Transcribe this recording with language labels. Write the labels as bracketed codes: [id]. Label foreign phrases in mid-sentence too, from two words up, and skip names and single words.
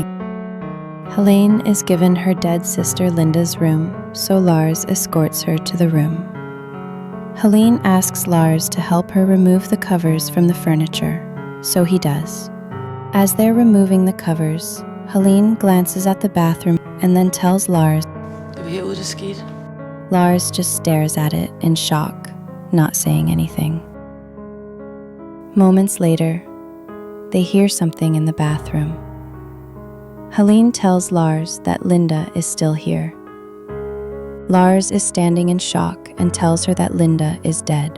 [en] Helene is given her dead sister Linda's room, so Lars escorts her to the room. Helene asks Lars to help her remove the covers from the furniture, so he does. As they're removing the covers, Helene glances at the bathroom and then tells Lars. [da] Det var herude, det skete. [en] Lars just stares at it in shock, not saying anything. Moments later, they hear something in the bathroom. Helene tells Lars that Linda is still here. Lars is standing in shock and tells her that Linda is dead.